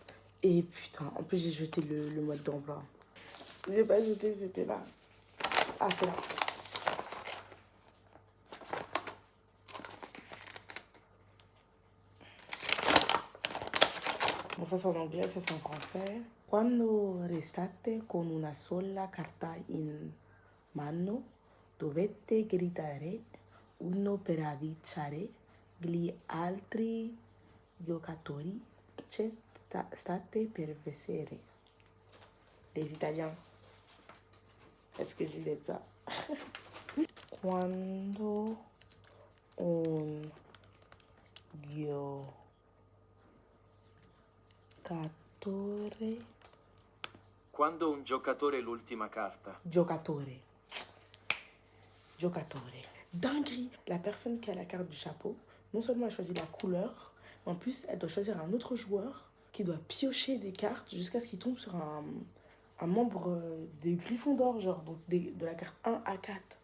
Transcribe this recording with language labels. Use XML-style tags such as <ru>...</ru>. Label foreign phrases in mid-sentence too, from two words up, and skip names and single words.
<fr>Et putain, en plus, j'ai jeté le mode d'emploi. J'ai pas jeté, c'était là. Ah, c'est là. Bon, ça c'est en anglais, ça c'est en français.</fr> <it>Quando restate con una sola carta in mano, dovete gridare uno per avvisare gli altri giocatori che state per vedere.</it> <fr>Les Italiens. Est-ce que j'ai dit ça?</fr> <it>Quando un giocatore. Quando un giocatore l'ultima carta. Giocatore.</it> <fr>Dinguerie. La personne qui a la carte du chapeau, non seulement elle choisit la couleur, mais en plus elle doit choisir un autre joueur qui doit piocher des cartes jusqu'à ce qu'il tombe sur un membre des Gryffondor, genre donc de la carte 1 à 4.</fr>